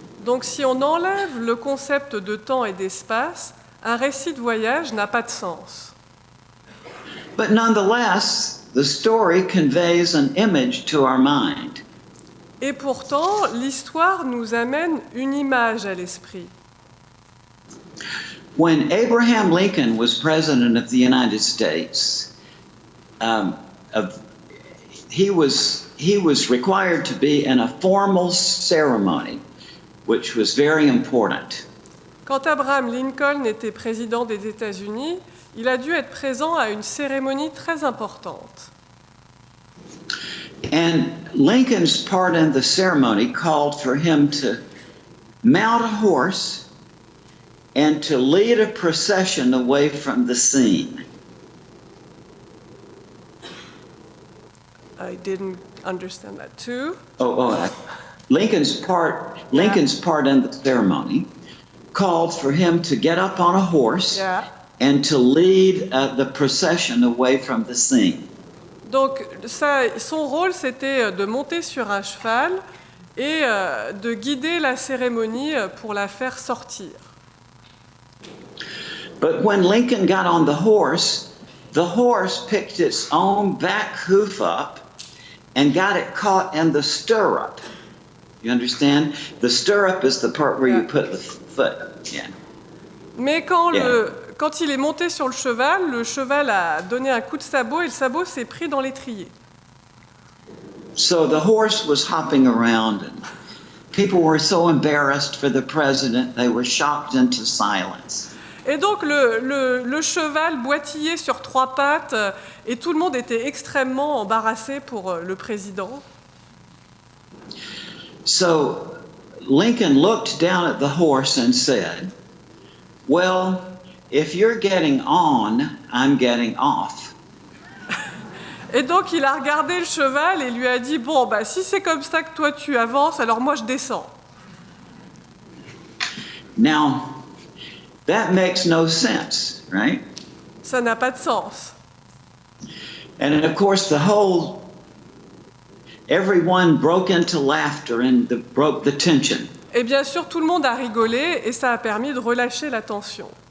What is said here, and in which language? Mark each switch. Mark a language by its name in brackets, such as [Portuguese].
[French] Donc si on enlève le concept de temps et d'espace, un récit de voyage n'a pas de sens. [English] But nonetheless, the story conveys an image to our mind. [French] Et pourtant, l'histoire nous amène une image à l'esprit. [English] When Abraham Lincoln was president of the United States, he was required to be in a formal ceremony, which was very important. [French] Quand Abraham Lincoln était président des États-Unis, il a dû être présent à une cérémonie très importante. [English] And Lincoln's part in the ceremony called for him to mount a horse and to lead a procession away from the scene. I didn't understand that too. Lincoln's part in the ceremony called for him to get up on a horse and to lead the procession away from the scene. [French] Donc son rôle, c'était de monter sur un cheval et de guider la cérémonie pour la faire sortir. [English] But when Lincoln got on the horse picked its own back hoof up and got it caught in the stirrup. You understand? The stirrup is the part where you put the foot. Yeah. [French] Mais quand il est monté sur le cheval a donné un coup de sabot et le sabot s'est pris dans l'étrier. [English] So the horse was hopping around and people were so embarrassed for the president, they were shocked into silence. [French] Et donc le cheval boitillait sur trois pattes et tout le monde était extrêmement embarrassé pour le président. [English] So Lincoln looked down at the horse and said, "Well, if you're getting on, I'm getting off." [French] Et donc il a regardé le cheval et lui a dit « Bon, si c'est comme ça que toi tu avances, alors moi je descends. » [English] Now, that makes no sense, right? [French] Ça n'a pas de sens. [English] And of course, everyone broke into laughter and broke the tension. [French] Et bien sûr, tout le monde a rigolé et ça a permis de relâcher la tension.